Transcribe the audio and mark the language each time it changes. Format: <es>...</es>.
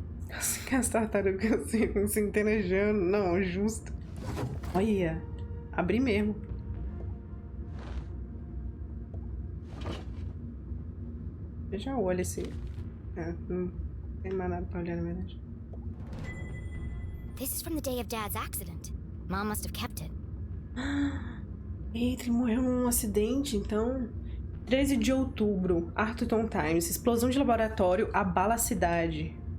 <pt>Assim que as tartarugas ficam se interagando. Não, justo. Olha, abri mesmo. Eu já olho esse. Não tem mais nada pra olhar, na verdade.</pt> <en>This is from the day of Dad's accident. Mom must have kept it.</en> <pt>Eita, ele morreu num acidente, então. 13 de outubro, Arthurton Times. Explosão de laboratório abala a cidade.</pt>